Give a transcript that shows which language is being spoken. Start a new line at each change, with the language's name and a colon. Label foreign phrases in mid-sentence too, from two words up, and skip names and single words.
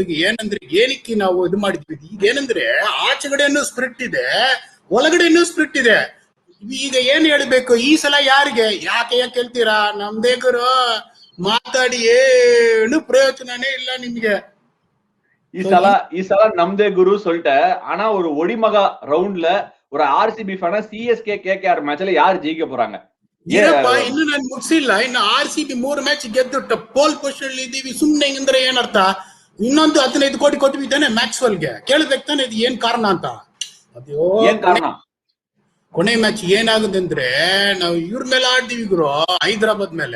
Kannada: ಈಗ ಏನಂದ್ರೆ ಏನಕ್ಕೆ ನಾವು ಇದು ಮಾಡಿದ್ವಿ, ಈಗ ಏನಂದ್ರೆ ಆಚೆಗಡೆನೂ ಸ್ಪ್ರಿಟ್ ಇದೆ, ಒಳಗಡೆನೂ ಸ್ಪ್ರಿಟ್ ಇದೆ. ಈಗ ಏನ್ ಹೇಳ್ಬೇಕು ಈ ಸಲ ಯಾರಿಗೆ ಯಾಕೆ ಕೇಳ್ತೀರಾ? ನಮ್ದೇ ಗುರು, ಮಾತಾಡಿ ಏನು ಪ್ರಯೋಜನನೇ ಇಲ್ಲ ನಿಮ್ಗೆ. ಈ ಸಲ ನಮ್ದೇ
Tamil: குரு சொல்லிட்டேன். ஆனா ஒரு ஒடிமக ரவுண்ட்ல ஒரு ஆர்சிபி ஃபேனா சிஎஸ்கே கேகேஆர் மேட்ச்ல யார் ஜெயிக்க போறாங்க?
Kannada: ಏನಪ್ಪಾ ಇನ್ನು ನಾನು ಮುಗಿಸಿಲ್ಲ. ಇನ್ನು RCB 3 ಮ್ಯಾಚ್ ಗೆದ್ದು ಪೋಲ್ ಪೊಸಿಷನ್ ಇದೀವಿ. ಸುಮ್ನೆ ಹಿಂಗಂದ್ರೆ ಏನರ್ಥ? ಇನ್ನೊಂದು 15 ಕೋಟಿ ಕೊಟ್ಟಿದ್ದಾನೆ ಮ್ಯಾಕ್ಸ್ವೆಲ್ಗೆ, ಕೇಳ್ಬೇಕು ತಾನೆ ಇದು ಏನ್ ಕಾರಣ ಅಂತ. ಅದ್ಯೋ ಕೊನೆ ಮ್ಯಾಚ್ ಏನಾಗುತ್ತೆ ಅಂದ್ರೆ ನಾವು ಇವ್ರ ಮೇಲೆ ಆಡ್ತೀವಿ ಗುರು, ಹೈದರಾಬಾದ್ ಮೇಲೆ.